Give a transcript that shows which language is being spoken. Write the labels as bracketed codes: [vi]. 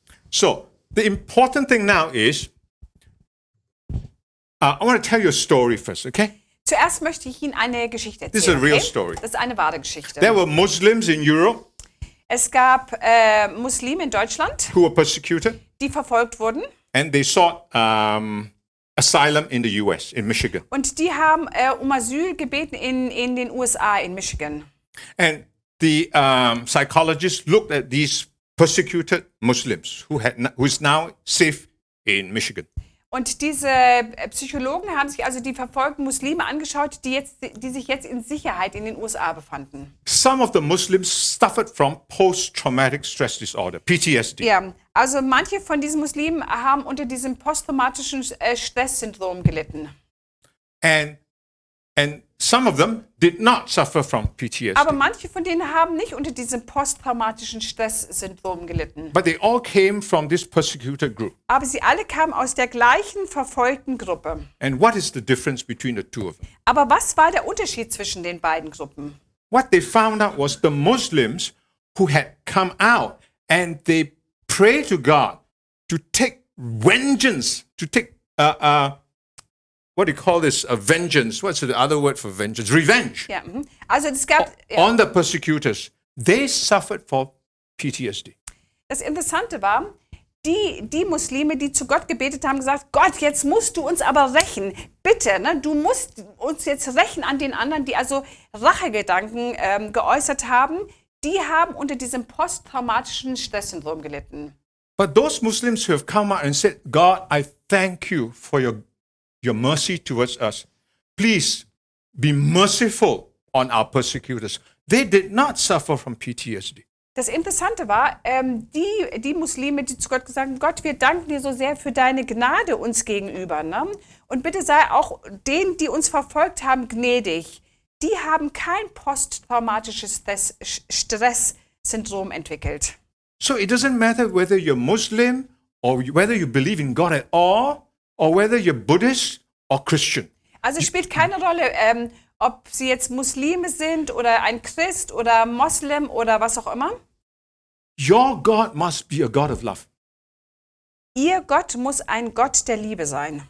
[en] So the important thing now is, I want to tell you a story first, okay? [de] Zuerst möchte ich Ihnen eine Geschichte erzählen. [en] This is a real okay? story. [de] Das ist eine wahre Geschichte. [en] There were Muslims in Europe [de] Es gab Muslime in Deutschland, [en] who were persecuted, [de] die verfolgt wurden. [en] and they sought asylum in the U.S., in Michigan. [de] Und die haben um Asyl gebeten in den USA, in Michigan. [en] And the psychologists looked at these persecuted Muslims who is now safe in Michigan. [de] Und diese Psychologen haben sich also die verfolgten Muslime angeschaut, die sich jetzt in Sicherheit in den USA befanden. [en] Some of the Muslims suffered from post-traumatic stress disorder, PTSD. [de] Ja, also manche von diesen Muslimen haben unter diesem posttraumatischen Stresssyndrom gelitten. [en] And some of them did not suffer from PTSD. [de] Aber manche von denen haben nicht unter diesem posttraumatischen Stresssyndrom gelitten. [en] But they all came from this persecuted group. [de] Aber sie alle kamen aus der gleichen verfolgten Gruppe. [en] And what is the difference between the two of them? [de] Aber was war der Unterschied zwischen den beiden Gruppen? [en] What they found out was the Muslims who had come out and they prayed to God to take vengeance, to take what do you call this? Vengeance. What's the other word for vengeance? Revenge. [de] Ja, also es gab [en] On the persecutors. They suffered for PTSD. [de] Das Interessante war, die Muslime, die zu Gott gebetet haben, gesagt, Gott, jetzt musst du uns aber rächen. Bitte, ne? Du musst uns jetzt rächen an den anderen, die also Rachegedanken geäußert haben. Die haben unter diesem posttraumatischen Stresssyndrom gelitten. [en] But those Muslims who have come out and said, God, I thank you for your mercy towards us. Please be merciful on our persecutors. They did not suffer from PTSD. [de] Das Interessante war, die Muslime, die zu Gott gesagt haben, Gott, wir danken dir so sehr für deine Gnade uns gegenüber. Ne? Und bitte sei auch denen, die uns verfolgt haben, gnädig. Die haben kein posttraumatisches Stresssyndrom entwickelt. [en] So it doesn't matter whether you're Muslim or whether you believe in God at all or whether you're Buddhist or Christian. [de] Also es spielt keine Rolle, ob sie jetzt Muslime sind oder ein Christ oder Moslem oder was auch immer. [en] Your God must be a God of love. [de] Ihr Gott muss ein Gott der Liebe sein.